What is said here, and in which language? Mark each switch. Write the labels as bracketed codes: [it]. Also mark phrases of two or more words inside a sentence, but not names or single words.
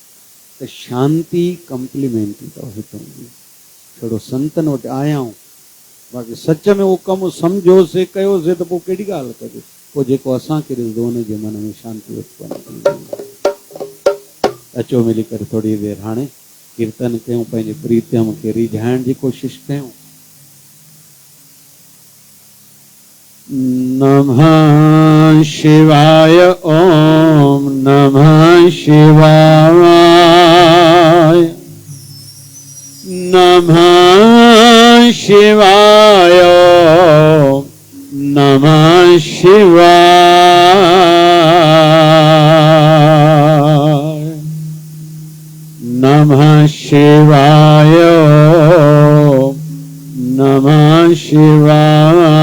[sd] त शांती कम्प्लीमेंट्री अथव हितां छड़ो संतन वटि आया आहियूं, बाक़ी सच में उहो कमु सम्झोसीं कयोसीं त पोइ कहिड़ी ॻाल्हि कजे, पोइ जेको असांखे ॾिसंदो हुनजे मन में शांती उत्पन्न। अचो मिली करे थोरी देरि हाणे कीर्तन कयूं, पंहिंजे प्रीतम खे रिझाइण जी कोशिशि कयूं। [sa] नमः शिवाय, ओम नमः शिवाय, नमः शिवाय, नमः शिवाय, नमः शिवाय, नमः शिवाय,